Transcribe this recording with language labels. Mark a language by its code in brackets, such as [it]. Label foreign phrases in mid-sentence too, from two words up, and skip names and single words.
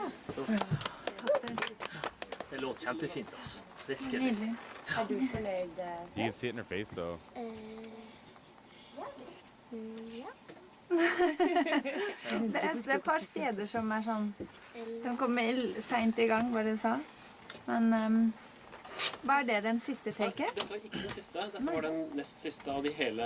[no] Det låter kjempefint. Altså. Virkelig. Nydelig. Er du fornøyd? [en] You can see it in her face though. [no] Det er et par steder som er sånn De kommer sent i gang, hva du sa. Men var det den siste taket? Dette var ikke den siste. Dette var den nest siste av de hele